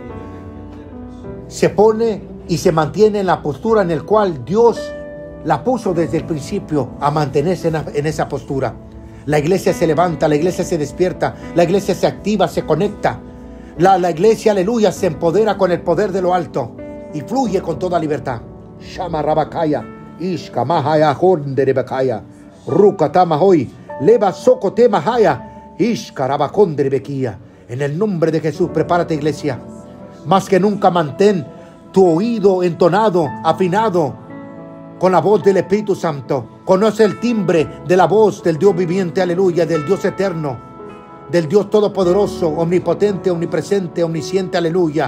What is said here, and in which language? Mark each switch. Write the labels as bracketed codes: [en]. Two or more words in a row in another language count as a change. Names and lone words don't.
[es] Se pone y se mantiene en la postura en la cual Dios la puso desde el principio a mantenerse en esa postura. La iglesia se levanta, la iglesia se despierta, la iglesia se activa, se conecta. La iglesia, aleluya, se empodera con el poder de lo alto y fluye con toda libertad. Shama Rabakaya, Ishka Mahaya Honderebakaya, Rukatamahoy, Leva Sokote Mahaya, Ishka Rabakonderebekia. En el nombre de Jesús, prepárate, iglesia. Más que nunca mantén tu oído entonado, afinado con la voz del Espíritu Santo. Conoce el timbre de la voz del Dios viviente, aleluya, del Dios eterno, del Dios todopoderoso, omnipotente, omnipresente, omnisciente, aleluya.